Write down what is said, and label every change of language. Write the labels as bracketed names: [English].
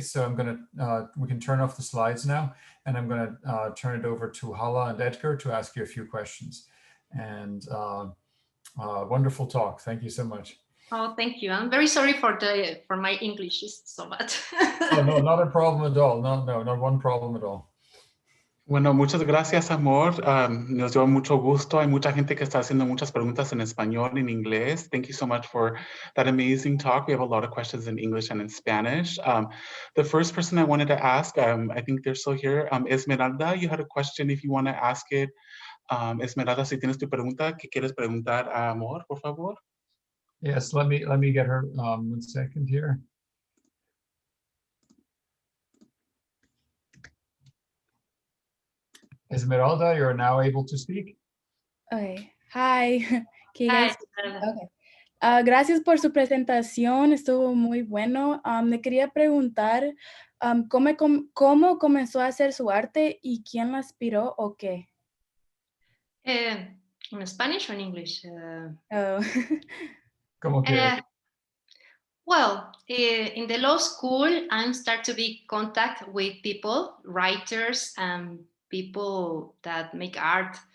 [English] So I'm going to, we can turn off the slides now, and I'm going to turn it over to Hala and Edgar to ask you a few questions. And wonderful talk. Thank you so much. Oh, thank you. I'm very sorry for my English is so bad. Oh, no, not a problem at all. No, not one problem at all. [Spanish] Bueno, muchas gracias, Amor. Nos dio mucho gusto. Hay mucha gente que está haciendo muchas preguntas en español y en inglés. [English] Thank you so much for that amazing talk. We have a lot of questions in English and in Spanish. The first person I wanted to ask, I think they're still here. Esmeralda, you had a question if you want to ask it. [Spanish] Esmeralda, si tienes tu pregunta, ¿qué quieres preguntar a Amor, por favor? [English] Yes, let me get her 1 second here. Esmeralda, you're now able to speak. Okay. Hi. Can you Hi, guys? Okay. [Spanish] Gracias por su presentación, estuvo muy bueno. Le quería preguntar cómo comenzó a hacer su arte y quién la inspiró o qué. [English] in Spanish or in English? Oh. [Spanish] Como que, [English] Well, in the law school, I start to be contact with people, writers, and people that make art.